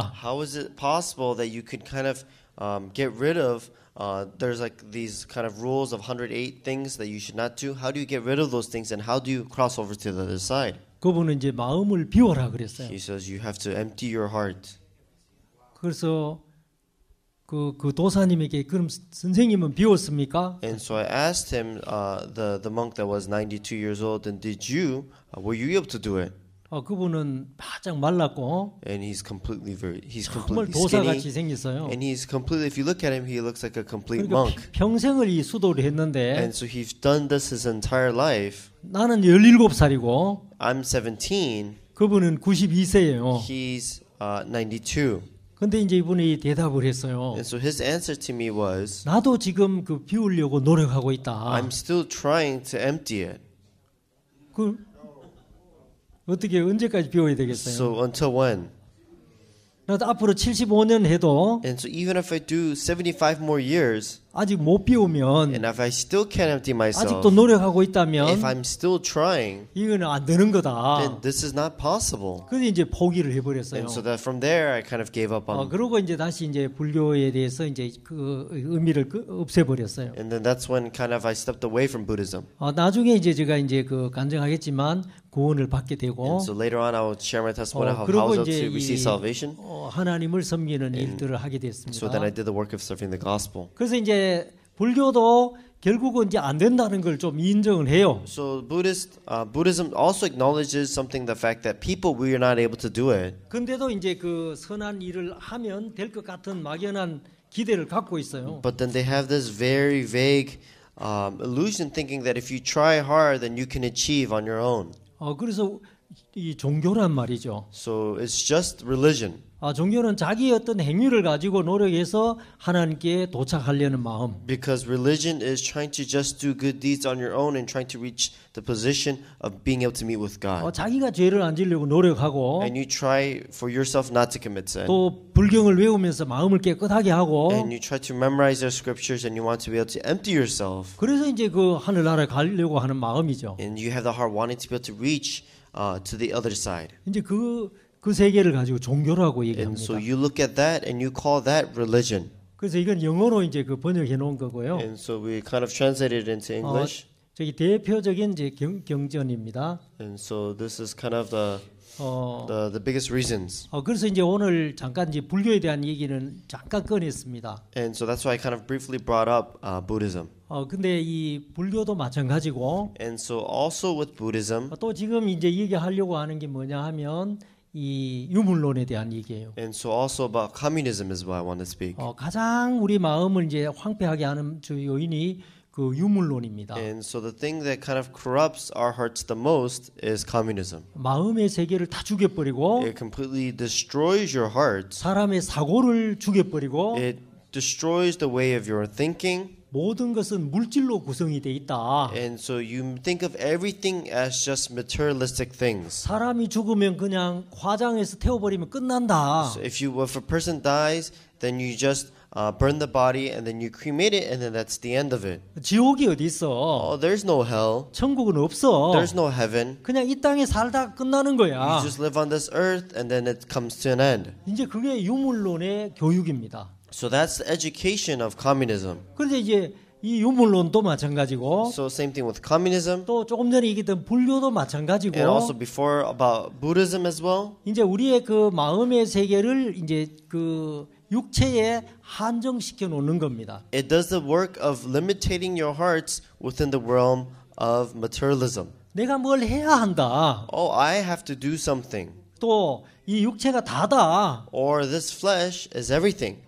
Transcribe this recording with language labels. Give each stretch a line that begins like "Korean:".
English: how is it possible that you could kind of get rid of there's like these kind of rules of 108 things that you should not do. How do you get rid of those things and how do you cross over to the other side?
Korean: 그분은 이제 마음을 비워라 그랬어요.
English: He says you have to empty your heart.
Korean: 그래서 그 도사님에게 그럼 선생님은 비웠습니까?
English: And so I asked him, the monk that was 92 years old, and were you able to do it?
Korean: 그분은 바짝 말랐고
English: And he's
Korean: 정말
English: completely
Korean: 도사같이
English: skinny,
Korean: 생겼어요.
English: and he's completely. If you look at him, he looks like a complete
Korean: 그러니까
English: monk.
Korean: 평생을 이 수도를 했는데
English: And so he's done this his entire life.
Korean: 나는 17살이고
English: I'm 17.
Korean: 그분은 92세예요.
English: He's 92.
Korean: 근데 이제 이분이 대답을 했어요.
English: And so his answer to me was,
Korean: 나도 지금 그 비우려고 노력하고 있다.
English: I'm still trying to empty it.
Korean: 그 어떻게 언제까지 비워야 되겠어요?
English: So until when?
Korean: 나도 앞으로 75년 해도
English: And so even if I do 75 more years,
Korean: 아직 못 비우면
English: and if I still can't empty myself,
Korean: 아직도 노력하고 있다면
English: if I'm still trying,
Korean: 이거는 안 되는
English: then
Korean: 거다.
English: this is not possible.
Korean: 그래서 이제 포기를 해버렸어요.
English: And so that from there, I kind of gave up on.
Korean: 그러고 이제 다시 이제 불교에 대해서 이제 그 의미를 없애버렸어요.
English: And then that's when kind of I stepped away from Buddhism.
Korean: 나중에 이제 제가 이제 그 간증하겠지만 구원을 받게 되고
English: And so later on, I will share my testimony of how I
Korean: 그리고
English: was able
Korean: 이제
English: to receive salvation.
Korean: 하나님을 섬기는 일들을 하게
English: So then I
Korean: 됐습니다.
English: did the work of serving the gospel.
Korean: 그래서 이제 불교도 결국은 이제 안 된다는 걸 좀 인정을 해요.
English: So Buddhism also acknowledges something, the fact that people, we are not able to do it.
Korean: 근데도 이제 그 선한 일을 하면 될 것 같은 막연한 기대를 갖고 있어요.
English: But then they have this very vague illusion, thinking that if you try hard, then you can achieve on your own.
Korean: 그래서 이 종교란 말이죠.
English: So it's just religion.
Korean: 종교는 자기 어떤 행위를 가지고 노력해서 하나님께 도착하려는 마음.
English: Because religion is trying to just do good deeds on your own and trying to reach the position of being able to meet with God.
Korean: 자기가 죄를 안 지으려고 노력하고
English: And you try for yourself not to commit sin.
Korean: 또 불경을 외우면서 마음을 깨끗하게 하고
English: And you try to memorize your scriptures and you want to be able to empty yourself.
Korean: 그래서 이제 그 하늘나라에 가려고 하는 마음이죠.
English: And you have the heart wanting to be able to reach to the other side.
Korean: 이제 그 세계를 가지고 종교라고
English: And so
Korean: 얘기합니다.
English: you look at that and you call that religion.
Korean: 그래서 이건 영어로 이제 그 번역해 놓은 거고요.
English: And so we kind of translated it into English.
Korean: 저기 대표적인 이제 경전입니다.
English: And so this is kind of the biggest reasons.
Korean: 그래서 이제 오늘 잠깐 이제 불교에 대한 얘기는 잠깐 꺼냈습니다.
English: And so that's why I kind of briefly brought up Buddhism.
Korean: 근데 이 불교도 마찬가지고
English: And so also with Buddhism,
Korean: 또 지금 이제 얘기하려고 하는 게 뭐냐 하면 이 유물론에 대한 얘기예요.
English: and so also about communism is what I want to speak.
Korean: 가장 우리 마음을 이제 황폐하게 하는 주 요인이 그 유물론입니다.
English: And so the thing that kind of corrupts our hearts the most is communism.
Korean: 마음의 세계를 다 죽여버리고
English: It completely destroys your heart.
Korean: 사람의 사고를 죽여버리고
English: It destroys the way of your thinking.
Korean: 모든 것은 물질로 구성이 돼 있다.
English: And so you think of everything as just materialistic things.
Korean: 사람이 죽으면 그냥 화장해서 태워버리면 끝난다.
English: So if a person dies, then you just burn the body and then you cremate it and then that's the end of it.
Korean: 지옥이 어디 있어?
English: Oh, there's no hell.
Korean: 천국은 없어.
English: There's no heaven.
Korean: 그냥 이 땅에 살다 끝나는
English: You
Korean: 거야.
English: just live on this earth and then it comes to an end.
Korean: 이제 그게 유물론의 교육입니다.
English: So that's the education of communism.
Korean: 그런데 이제 이 유물론도 마찬가지고
English: So same thing with communism.
Korean: 또 조금 전에 얘기했던 불교도 마찬가지고
English: And also before about Buddhism as well.
Korean: 이제 우리의 그 마음의 세계를 이제 그 육체에 한정시켜 놓는 겁니다.
English: It does the work of limiting your hearts within the realm of materialism.
Korean: 내가 뭘 해야 한다.
English: Oh, I have to do something.
Korean: 또 이 육체가 다다.
English: Or this flesh is everything.